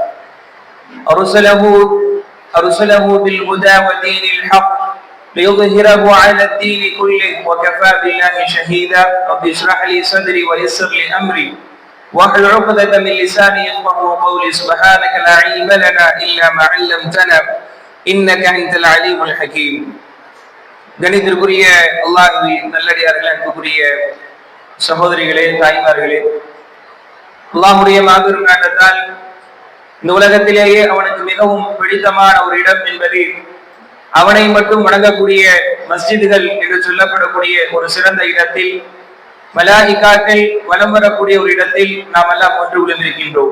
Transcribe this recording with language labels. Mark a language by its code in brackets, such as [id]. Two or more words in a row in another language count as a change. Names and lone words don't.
[ar] أرسله بالهدى ودين الحق ليظهره على الدين كله وكفى بالله شهيدا. رب اشرح لي صدري ويسر لي أمري واحلل عقدة من لساني يفقهوا قولي. سبحانك لا علم لنا إلا ما علمتنا إنك أنت العليم الحكيم. [ta] கணிதத்திற்குரிய அல்லாஹ்வின் நல்லடியார்களே, அன்புக்குரிய சகோதரிகளே, தாய்மார்களே, அல்லாஹ்வுடைய மாபெரும் நாட்டத்தால் இந்த உலகத்திலேயே அவனுக்கு மிகவும் பிடித்தமான ஒரு இடம் என்பது அவனை மட்டும் வணங்கக்கூடிய மஸ்ஜிதுகள் என்று சொல்லப்படக்கூடிய ஒரு சிறந்த இடத்தில், மலாயிகாக்கள் வலம் வரக்கூடிய ஒரு இடத்தில் நாம் எல்லாம் ஒன்று விழுந்திருக்கின்றோம்.